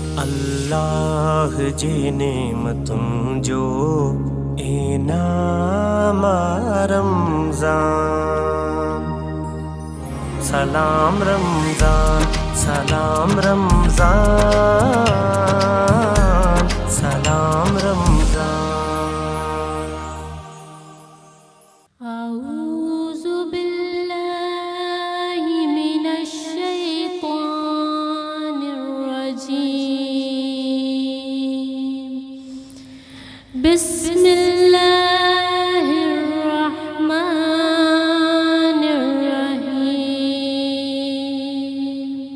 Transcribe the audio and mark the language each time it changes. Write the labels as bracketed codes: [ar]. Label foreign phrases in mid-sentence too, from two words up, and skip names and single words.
[sd] अल्लाह जी नेमतुम जो इनाम रमज़ान। सलाम रमज़ान, सलाम रमज़ान, सलाम रमज़ान। [ar] أعوذ بالله من الشيطان الرجيم. بسم الله الرحمن الرحيم.